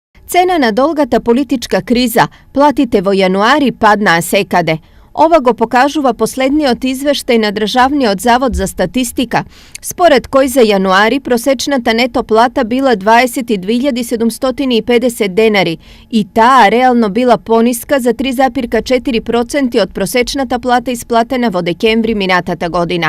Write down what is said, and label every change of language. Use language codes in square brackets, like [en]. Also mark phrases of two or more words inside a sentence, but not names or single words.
[mk] Cena na dolgata politička kriza, platite во januari padna sekade. Ова го покажува последниот извештај на Државниот завод за статистика, според кој за јануари просечната нето плата била 22.750 денари и таа реално била пониска за 3,4% од просечната плата исплатена во декември минатата година.